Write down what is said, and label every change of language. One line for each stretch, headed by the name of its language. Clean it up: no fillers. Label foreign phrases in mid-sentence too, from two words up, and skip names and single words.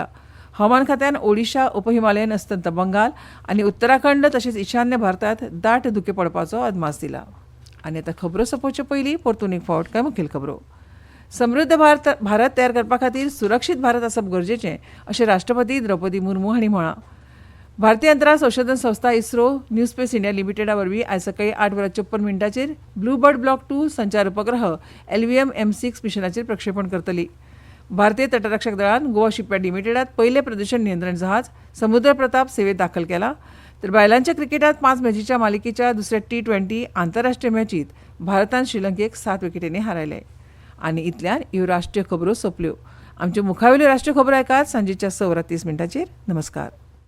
Konkani: हवामान खात्यान ओडिशा, उपहिमालयन अस्तंत बंगाल आनी उत्तराखंड तशेंच ईशान्य भारतांत दाट धुके पडपाचो अदमास दिला. आनी आतां खबरो सोंपोवचे पयलीं परतून एक फावट कांय मुखेल खबरो. समृद्ध भारत तयार करपा खातीर सुरक्षीत भारत आसप गरजेचें अशें राष्ट्रपती द्रौपदी मुर्मू हांणी म्हळां. भारतीय अंतराळ संशोधन संस्था इस्रो न्यू स्पेस इंडिया लिमिटेडा वरवीं आयज सकाळीं 8:54 ब्लू बर्ड ब्लॉक 2 संचार उपग्रह LVM-M6 मिशनाचेर प्रक्षेपण करतली. भारतीय तटरक्षक दळान गोवा शिपयार्ड लिमिटेडात पयले प्रदूषण नियंत्रण जहाज समुद्र प्रताप सेवेत दाखल केला. तर बायलांच्या क्रिकेटात 5 मॅचीच्या मालिकेच्या दुसऱ्या T20 आंतरराष्ट्रीय मॅचीत भारतान श्रीलंकेक 7 विकेटींनी हारयले. आनी इतल्यान ह्यो राष्ट्रीय खबरो सोंपल्यो. आमच्यो मुखावेल्यो राष्ट्रीय खबरो ऐकात सांजेच्या 6:30 नमस्कार.